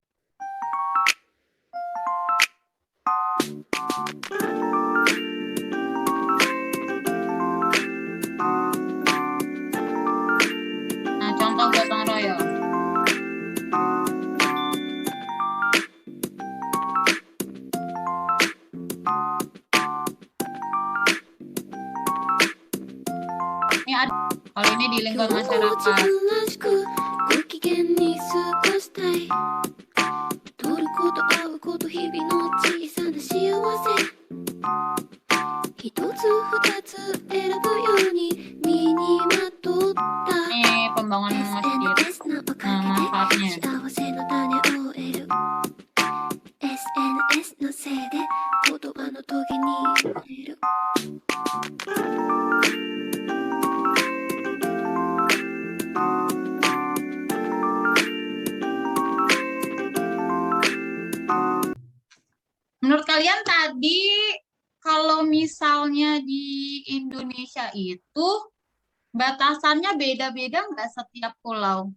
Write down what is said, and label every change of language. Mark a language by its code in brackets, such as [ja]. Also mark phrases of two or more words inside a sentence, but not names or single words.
[id] Nah, contoh gotong royong. Ini ada, kalau ini di lingkungan [ja] 今日も自 [id] masyarakat. [ja] 分らしくご機嫌に過ごしたい撮ること会うこと日々の小さな幸せ一つ二つ選ぶように身にまとった [id] Ini pembangunan masjid. [ja] SNS のおか [id] Nah, [ja] げで [id] manfaatnya. [ja] 幸せの種を得る SNS のせいで言葉のトゲに触れる [id] Menurut kalian tadi kalau misalnya di Indonesia itu batasannya beda-beda nggak setiap pulau?